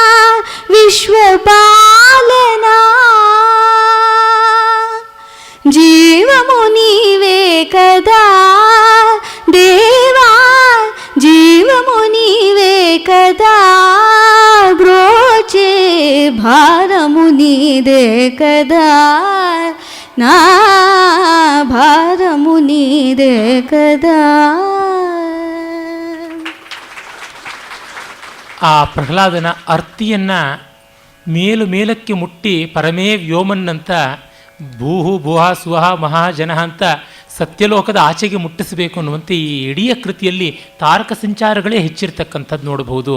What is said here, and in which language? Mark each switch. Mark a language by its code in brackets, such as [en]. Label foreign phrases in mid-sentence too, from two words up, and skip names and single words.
[te] విశ్వపాలనా జీవము నీవే కదా దేవా జీవము నీవే కదా బ్రోచే భారము నీదే కదా నా భారము నీదే కదా. [kn] ಆ ಪ್ರಹ್ಲಾದನ ಅರ್ತಿಯನ್ನು ಮೇಲಕ್ಕೆ ಮುಟ್ಟಿ ಪರಮೇ ವ್ಯೋಮನ್ನಂತ [sa] ಭೂಹು ಭುಹ ಸುಹ ಮಹಾಜನ [kn] ಅಂತ ಸತ್ಯಲೋಕದ ಆಚೆಗೆ ಮುಟ್ಟಿಸಬೇಕು ಅನ್ನುವಂತೆ ಈ ಇಡೀ ಕೃತಿಯಲ್ಲಿ ತಾರಕ ಸಂಚಾರಗಳೇ ಹೆಚ್ಚಿರ್ತಕ್ಕಂಥದ್ದು ನೋಡಬಹುದು.